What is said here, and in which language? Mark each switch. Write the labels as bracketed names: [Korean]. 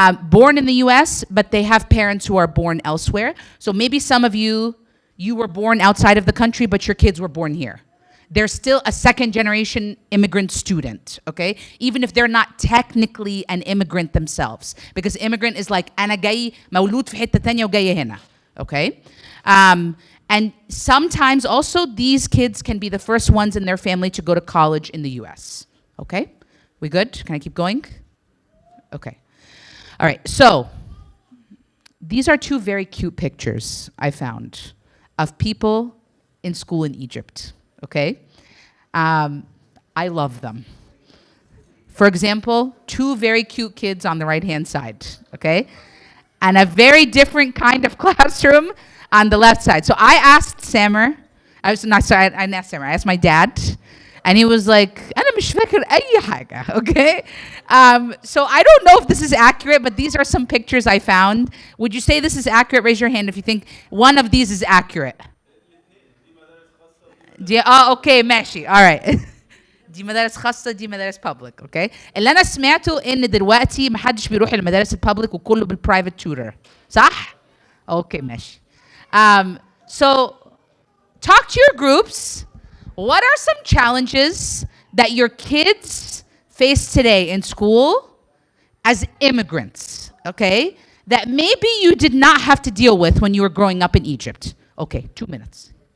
[English] Born in the US, but they have parents who are born elsewhere. So maybe some of you were born outside of the country, but your kids were born here. They're still a second generation immigrant student, okay? Even if they're not technically an immigrant themselves. Because immigrant is like, [Arabic] أنا جاي مولود في حتة تانية وجاي هنا, [English] okay? And sometimes also these kids can be the first ones in their family to go to college in the US, okay? We good? Can I keep going? Okay. All right, so these are two very cute pictures I found of people in school in Egypt, okay? I love them. For example, two very cute kids on the right-hand side, okay? And a very different kind of classroom on the left side. So I asked Samer, I didn't ask Samer, I asked my dad, and he was like, [Arabic] أنا مش فاكر أي حاجة, [English] okay? So I don't know if this is accurate, but these are some pictures I found. Would you say this is accurate? Raise your hand if you think one of these is accurate. Okay, ماشي, all right. [Arabic] دي مدارس خاصة, دي مدارس public, okay? اللي أنا سمعته إن دلوقتي محدش بيروح المدارس البابليك وكله بالprivate tutor, صح؟ Okay, ماشي. [English] So talk to your groups. What are some challenges that your kids face today in school as immigrants, okay? That maybe you did not have to deal with when you were growing up in Egypt. Okay, 2 minutes.